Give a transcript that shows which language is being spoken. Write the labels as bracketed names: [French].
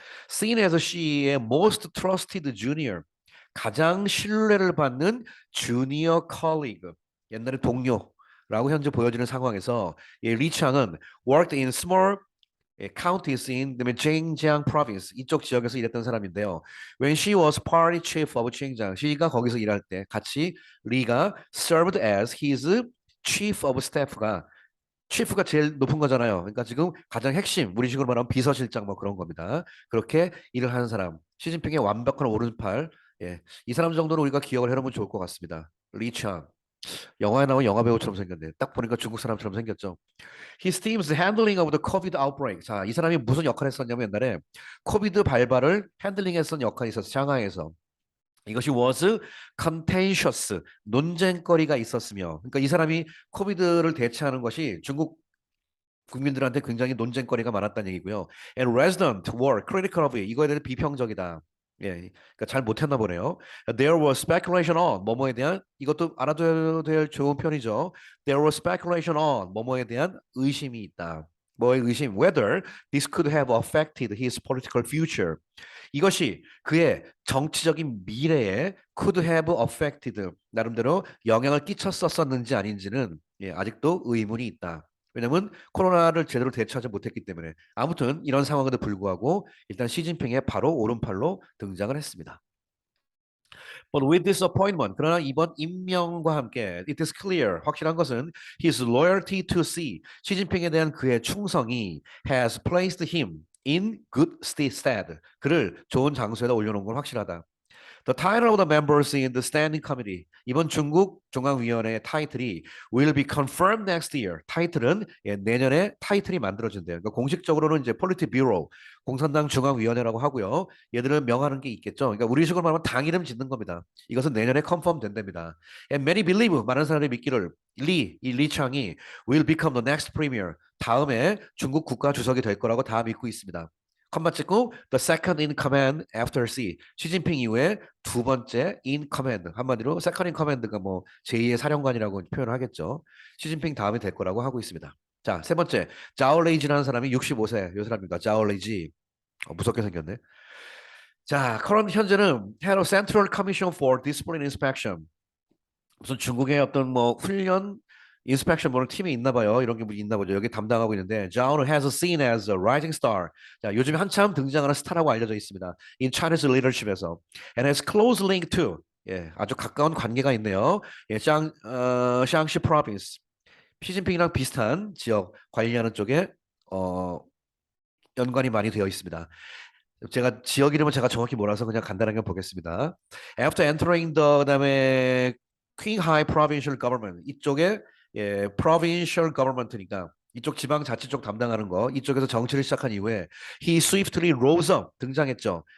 [English] Seen as she [Korean] 의 [English] most trusted junior, [Korean] 가장 신뢰를 받는 주니어 colleague, 옛날에 동료라고 현재 보여지는 상황에서 이 리창은 [English] worked in small counties in the Zhejiang province [Korean] 이쪽 지역에서 일했던 사람인데요. [English] When she was party chief of Zhejiang, she가 [Korean] 거기서 일할 때 같이 리가 [English] served as his chief of staff가 [Korean] chief가 제일 높은 거잖아요. 그러니까 지금 가장 핵심, 우리식으로 말하면 비서실장 뭐 그런 겁니다. 그렇게 일을 하는 사람, 시진핑의 완벽한 오른팔, 예, 이 사람 정도는 우리가 기억을 해놓으면 좋을 것 같습니다. 리창, 영화에 나온 영화 배우처럼 생겼네. 딱 보니까 중국 사람처럼 생겼죠. [English] His team's handling of the COVID outbreak. [Korean] 자, 이 사람이 무슨 역할을 했었냐면 옛날에 코비드 발발을 핸들링했던 역할이 있었어. 상하이에서. [English] 이것이 was contentious. [Korean] 논쟁거리가 있었으며. 그러니까 이 사람이 코비드를 대처하는 것이 중국 국민들한테 굉장히 논쟁거리가 많았다는 얘기고요. [English] And resident were critical of it. [Korean] 이거에 대해서 비평적이다. 예, 그러니까 잘 못했나 보네요. [English] There was speculation on [Korean] 뭐뭐에 대한 이것도 알아둬야 될 좋은 편이죠. [English] There was speculation on [Korean] 뭐뭐에 대한 의심이 있다. 뭐의 의심? [English] Whether this could have affected his political future. [Korean] 이것이 그의 정치적인 미래에 [English] could have affected [Korean] 나름대로 영향을 끼쳤었는지 아닌지는 예, 아직도 의문이 있다. 왜냐면 코로나를 제대로 대처하지 못했기 때문에 아무튼 이런 상황에도 불구하고 일단 시진핑의 바로 오른팔로 등장을 했습니다. [English] But with this appointment, [Korean] 그러나 이번 임명과 함께 [English] it is clear, [Korean] 확실한 것은 [English] his loyalty to Xi, [Korean] 시진핑에 대한 그의 충성이 [English] has placed him in good stead. [Korean] 그를 좋은 장소에다 올려놓은 건 확실하다. [English] The title of the members in the standing committee. [Korean] 이번 중국 중앙위원회의 타이틀이 [English] will be confirmed next year. [Korean] 타이틀은 예, 내년에 타이틀이 만들어진대요. 그러니까 공식적으로는 이제 폴리트뷰로 공산당 중앙위원회라고 하고요. 얘들을 명하는 게 있겠죠. 그러니까 우리식으로 말하면 당 이름 짓는 겁니다. 이것은 내년에 컨펌 된답니다. [English] And many believe [Korean] 많은 사람들이 믿기를 이 리창이 [English] will become the next premier. [Korean] 다음에 중국 국가 주석이 될 거라고 다 믿고 있습니다. [English] 컴마 찍고 the second in command after Xi. [Korean] 시진핑 이후에 두 번째 in command. 한마디로 [English] second in command [Korean] 가 뭐 제2의 사령관이라고 표현을 하겠죠. 시진핑 다음이 될 거라고 하고 있습니다. 자, 세 번째. 자오레이지라는 사람이 65세. 요 사람입니다. 자오레이지. 무섭게 생겼네. 자, current 현재는 Head of Central Commission for Discipline Inspection. 무슨 중국의 어떤 뭐 훈련 인스펙션 보는 팀이 있나 봐요. 이런 게 있나 보죠. 여기 담당하고 있는데 [English] Zhao has seen as a rising star. [Korean] 자, 요즘에 한참 등장하는 스타라고 알려져 있습니다. [English] In Chinese leadership에서 and has close link to [Korean] 예, 아주 가까운 관계가 있네요. 예, 샹시 province 시진핑이랑 비슷한 지역 관리하는 쪽에 연관이 많이 되어 있습니다. 제가 지역 이름은 제가 정확히 몰라서 그냥 간단하게 보겠습니다. [English] After entering the [Korean] 그다음에 Qinghai Provincial Government 이쪽에 예, Provincial Government니까 이쪽 지방자치 쪽 담당하는 거 이쪽에서 정치를 시작한 이후에 [English] he swiftly rose up [Korean] 등장했죠.